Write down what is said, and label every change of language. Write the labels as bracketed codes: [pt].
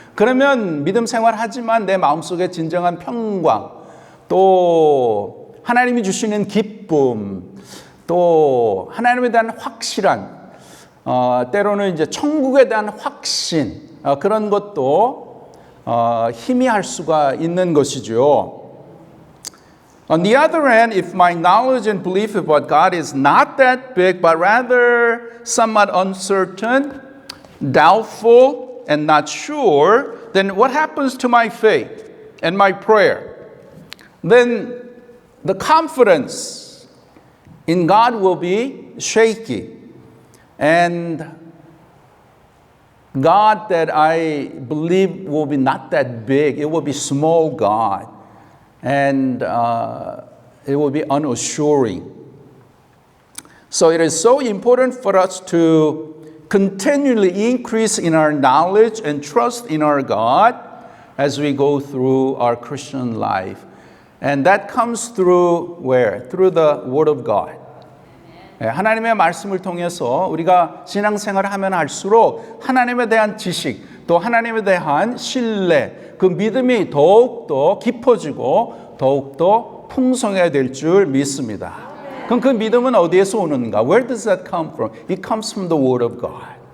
[ko] 그러면 믿음 생활하지만 내 마음속에 진정한 평강, 또 하나님이 주시는 기쁨, 또 하나님에 대한 확실한 때로는 이제 천국에 대한 확신 그런 것도 희미할 수가 있는 것이죠. [en] On the other hand, if my knowledge and belief about God is not that big, but rather somewhat uncertain, doubtful, and not sure, then what happens to my faith and my prayer? Then the confidence in God will be shaky. And God that I believe will be not that big, it will be small God. And it will be unassuring. So it is so important for us to continually increase in our knowledge and trust in our God as we go through our Christian life. And that comes through where? Through the Word of God. [ko] 하나님의 말씀을 통해서 우리가 신앙생활을 하면 할수록 하나님에 대한 지식, 또 하나님에 대한 신뢰, 그 믿음이 더욱더 깊어지고 더욱더 풍성해야 될 줄 믿습니다. 그럼 그 믿음은 어디에서 오는가? [en] Where does that come from? It comes from the Word of God.